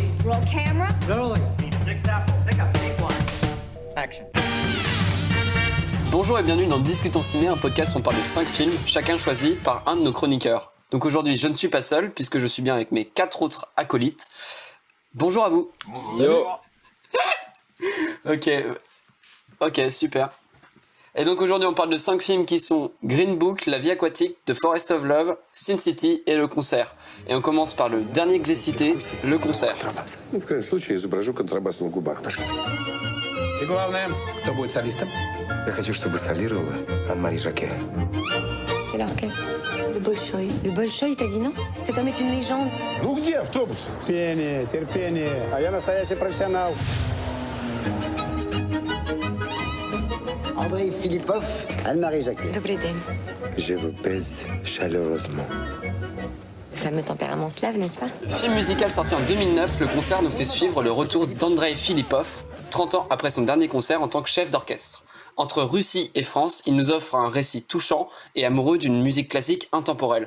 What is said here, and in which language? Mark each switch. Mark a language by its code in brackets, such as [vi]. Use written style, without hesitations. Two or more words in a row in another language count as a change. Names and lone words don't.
[en] Roll camera. Rolling. Scene 6 apple. Pick up 8 Action. [fr] Bonjour et bienvenue dans Discutons Ciné, un podcast où on parle de 5 films, chacun choisi par un de nos chroniqueurs. Donc aujourd'hui, je ne suis pas seul, puisque je suis bien avec mes 4 autres acolytes. Bonjour à vous. Yo. Ok, super. Et donc aujourd'hui, on parle de 5 films qui sont Green Book, La vie aquatique, The Forest of Love, Sin City et Le Concert. Et on commence par le dernier que j'ai cité, Le Concert. [ru] Ну, в крайнем случае, изображу контрабас на губах. Пошли. И главное, кто будет солистом? Я хочу, чтобы солировала Анne-Marie Jacquet. [fr] Et l'orchestre, le Bolchoï. Le Bolchoï, t'as dit non? Cet homme est une légende. [ru] Ну где автобус? Терпение, терпение. А я настоящий профессионал. Andrei Philippov, Anne-Marie Jacquet. Добрый день. [fr] Je vous baise chaleureusement. Le fameux tempérament slave, n'est-ce pas? Film musical sorti en 2009, Le Concert nous fait suivre le retour d'Andrei Philippov, 30 ans après son dernier concert en tant que chef d'orchestre. Entre Russie et France, il nous offre un récit touchant et amoureux d'une musique classique intemporelle.